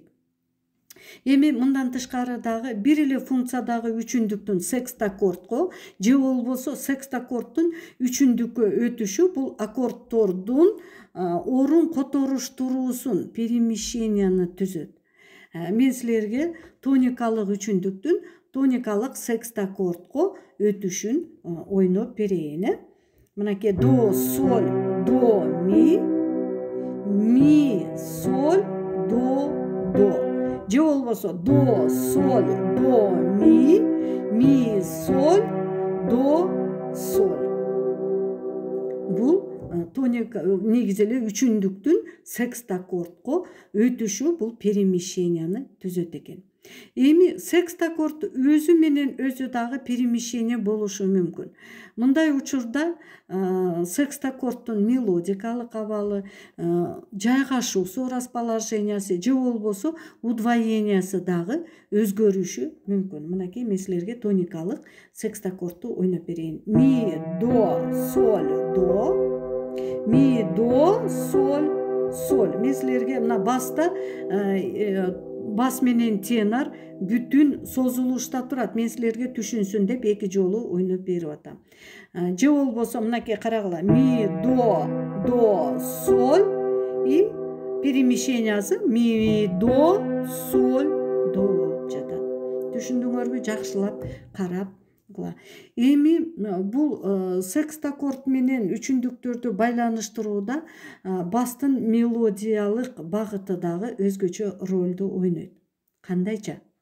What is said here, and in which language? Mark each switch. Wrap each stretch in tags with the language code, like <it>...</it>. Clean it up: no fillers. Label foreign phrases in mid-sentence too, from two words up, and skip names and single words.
<ky>Эми мындан тышкары дагы бир эле функциядагы үчүндүктүн секстаккордко же болбосо секстаккордтун үчүндүккө өтүшү бул аккордтордун орун которуштуруусун, перемещенияны түзөт. Мен силерге тоникалык үчүндүктүн тоникалык секстаккордко өтүшүн ойноп берейин. Мынакей до, соль, до, ми, соль, до. Же болбосо до, соль, до, ми, соль, до, соль. бул тоника негизи эле үчүндүктүн секстаккордко өтүшү бул перемещенияны түзөт экен. Эми секстаккорд өзү менен өзү дагы перемещение болушу мүмкүн. Мындай учурда секстаккордтун мелодикалык абалы, жайгашуусу, расположениясы же болбосо удвоениясы дагы өзгөрүшү мүмкүн. Мынакей мен силерге тоникалык секстаккордту ойноп берейин. Ми, до, соль, до, ми, до, соль, соль. Мен силерге мына баста бас менен тенор бүтүн созулушта турат. Мен силерге түшүнсүн деп эки жолу ойноп берип атам. Же болбосо мынакей карагыла. Ми, до, соль и перемещениясы ми, до, соль, до болуп жатат. Түшүндүңөрбү? Жакшылап карап. Эми бул секстаккорд менен үчүндүктөрдү байланыштырууда бастын мелодиялык багыты дагы өзгөчө ролду ойнойт. Кандайча?</ky>